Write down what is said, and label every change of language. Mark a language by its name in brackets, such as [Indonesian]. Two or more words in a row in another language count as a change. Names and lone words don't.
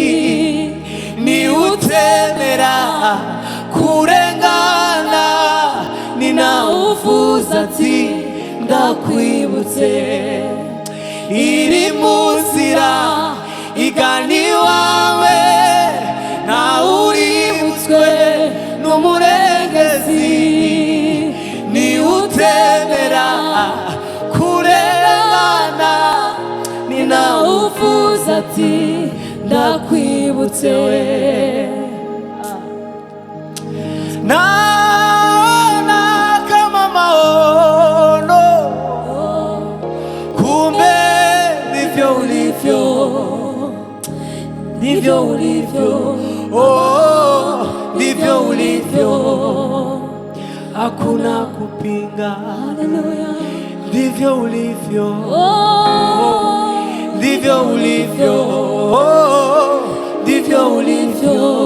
[Kinyarwanda] niwe utemera kurengana ni nawe uvuze ati ndakwibutse iri mu nzira igana iwawe nawe uributswe n'umurengezi niwe utemera kurengana ni nawe uvuze ati ndakwibutse we [Swahili] naona kama maono kumbe ndivyo ulivyo ndivyo ulivyo oh ndivyo ulivyo hakuna kupinga ndivyo ulivyo ndivyo ulivyo ndivyo ulivyo